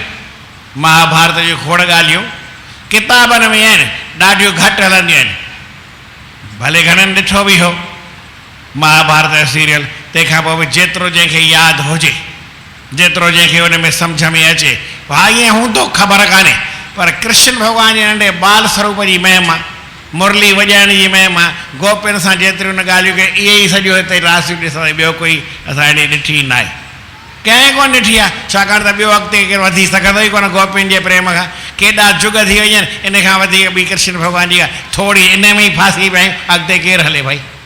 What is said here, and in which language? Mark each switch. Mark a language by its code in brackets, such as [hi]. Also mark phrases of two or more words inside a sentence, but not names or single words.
[sd] महाभारत जूं खोड़ ॻाल्हियूं किताबनि में आहिनि, ॾाढियूं घटि हलंदियूं आहिनि। भले घणनि ॾिठो बि हो महाभारत जो सीरियल, तंहिंखां पोइ बि जेतिरो जंहिंखे यादि हुजे, जेतिरो जंहिंखे उन में सम्झ में अचे, हा ईअं हूंदो ख़बर कान्हे। पर कृष्ण भगवान जे नंढे बाल स्वरूप जी महिमा, मुरली वॼाइण जी महिमा, गोपिन सां जेतिरियूं न ॻाल्हियूं कयूं, इहे ई सॼो हिते रासियूं ॾिसण, ॿियो कोई असां हेॾे ॾिठी न आहे, कंहिं कोन ॾिठी आहे। छाकाणि त ॿियो अॻिते केरु वधी सघंदो ई कोन गोपिन जे प्रेम खां। केॾा जुग थी वई आहिनि, इन खां वधीक ॿी कृष्ण भगवान जी आहे, थोरी इन में ई फासी पिया आहियूं, अॻिते केरु हले भाई।